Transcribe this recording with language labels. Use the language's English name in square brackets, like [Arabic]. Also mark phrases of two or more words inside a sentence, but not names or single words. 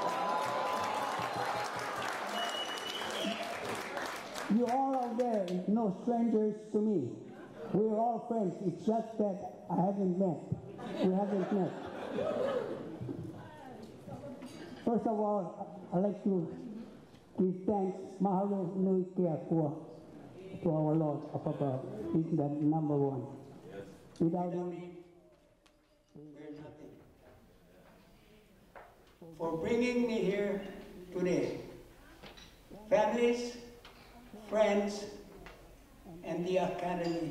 [English] You all out there is no strangers to me. We're all friends. It's just that I haven't met. We haven't met. First of all, I'd like to give thanks, [Hawaiian] mahalo nui kia kua, [English] to our Lord up above. He's the number one. Without him, we're nothing. For bringing me here today, families, friends, and the Academy.